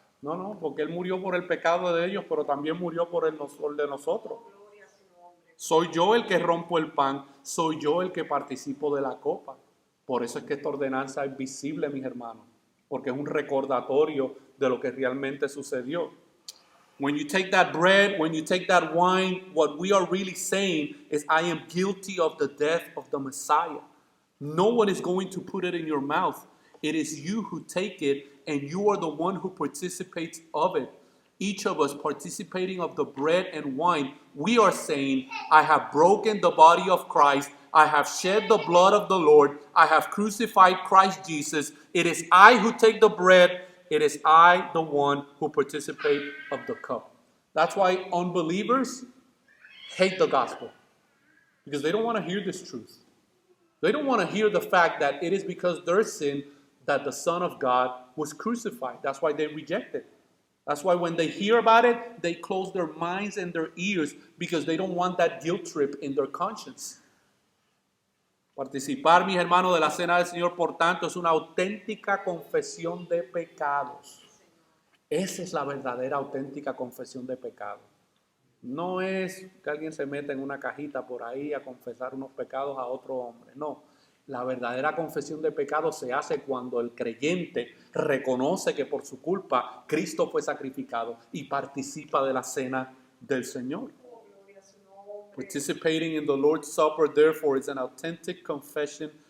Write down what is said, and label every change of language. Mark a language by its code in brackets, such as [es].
[es] No, porque Él murió por el pecado de ellos, pero también murió por el de nosotros. Soy yo el que rompo el pan, soy yo el que participo de la copa. Por eso es que esta ordenanza es visible, mis hermanos, porque es un recordatorio de lo que realmente sucedió. [en] When you take that bread, when you take that wine, what we are really saying is, I am guilty of the death of the Messiah. No one is going to put it in your mouth. It is you who take it, and you are the one who participates of it. Each of us participating of the bread and wine, we are saying, I have broken the body of Christ. I have shed the blood of the Lord. I have crucified Christ Jesus. It is I who take the bread. It is I, the one who participate of the cup. That's why unbelievers hate the gospel, because they don't want to hear this truth. They don't want to hear the fact that it is because their sin that the Son of God was crucified. That's why they reject it. That's why when they hear about it, they close their minds and their ears, because they don't want that guilt trip in their conscience. [es] Participar, mis hermanos, de la cena del Señor, por tanto, es una auténtica confesión de pecados. Esa es la verdadera, auténtica confesión de pecados. No es que alguien se meta en una cajita por ahí a confesar unos pecados a otro hombre. No. La verdadera confesión de pecados se hace cuando el creyente reconoce que por su culpa Cristo fue sacrificado y participa de la cena del Señor. [en] Participating in the Lord's Supper, therefore, is an authentic confession